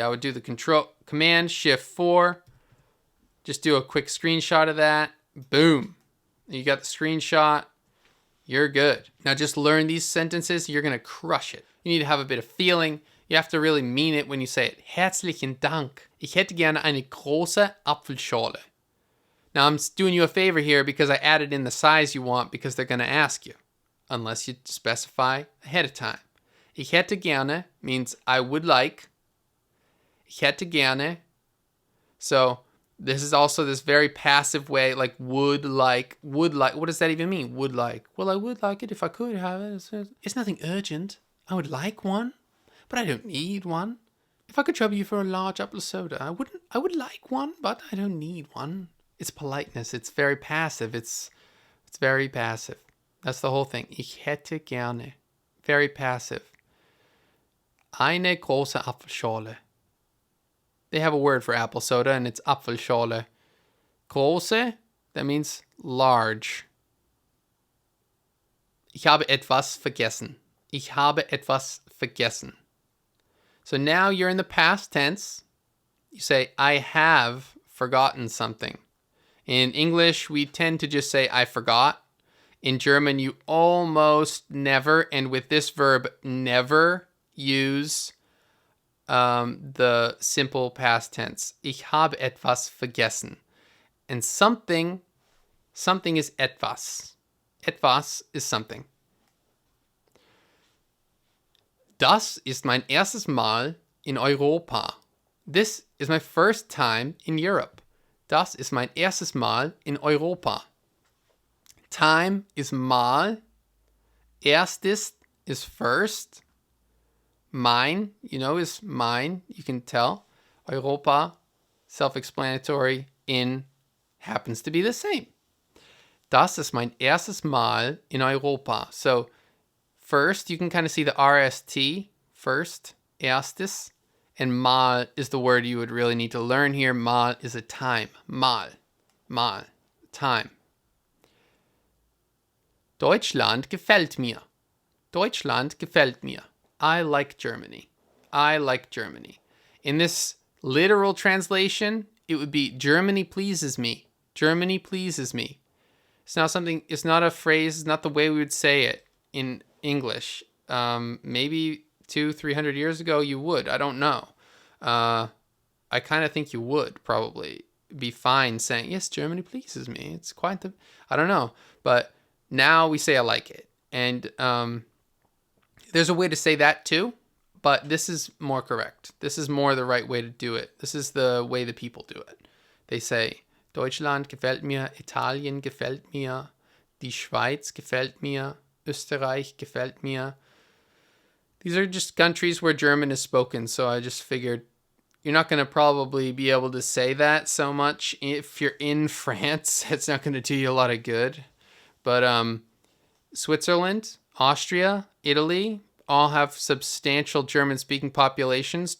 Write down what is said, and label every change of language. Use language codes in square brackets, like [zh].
[en] I would do the Command Shift 4. Just do a quick screenshot of that. Boom. You got the screenshot. You're good. Now just learn these sentences. You're going to crush it. You need to have a bit of feeling. You have to really mean it when you say it. [de] Herzlichen Dank. Ich hätte gerne eine große Apfelschorle. [en] Now I'm doing you a favor here because I added in the size you want because they're going to ask you. Unless you specify ahead of time. [de] Ich hätte gerne [en] means I would like. Ich hätte gerne. So this is also this very passive way, like would like. What does that even mean? Would like. Well, I would like it if I could have it. It's nothing urgent. I would like one, but I don't need one. If I could trouble you for a large apple soda, I would like one, but I don't need one. It's politeness. It's very passive. It's very passive. That's the whole thing. [de] Ich hätte gerne. [en] Very passive. [de] Eine große Apfelschorle. [en] They have a word for apple soda, and it's Apfelschorle. Große, that means large. [de] Ich habe etwas vergessen. Ich habe etwas vergessen. [en] So now you're in the past tense. You say, I have forgotten something. In English, we tend to just say, I forgot. In German, you almost never, and with this verb, never use the simple past tense. [de] Ich habe etwas vergessen. [en] And something is [de] etwas. [en] Etwas is something. [de] Das ist mein erstes Mal in Europa. [en] This is my first time in Europe. [de] Das ist mein erstes Mal in Europa. [en] Time is Mal. Erstes is first. Mein, is mine. You can tell. Europa, self-explanatory. In happens to be the same. [de] Das ist mein erstes Mal in Europa. [en] So first, you can kind of see the RST. First, erstes. And Mal is the word you would really need to learn here. Mal is a time. Mal. Time. [de] Deutschland gefällt mir. Deutschland gefällt mir. [en] I like Germany. I like Germany. In this literal translation, it would be Germany pleases me. Germany pleases me. It's not a phrase, it's not the way we would say it in English. Maybe 200-300 years ago you would. I don't know. I kind of think you would probably be fine saying, yes, Germany pleases me. It's quite I don't know. But now we say I like it. And there's a way to say that too, but this is more correct. This is more the right way to do it. This is the way the people do it. They say, [de] Deutschland gefällt mir, Italien gefällt mir, die Schweiz gefällt mir, Österreich gefällt mir. [en] These are just countries where German is spoken, so I just figured you're not going to probably be able to say that so much. If you're in France, it's not going to do you a lot of good. But Switzerland, Austria, Italy all have substantial German-speaking populations.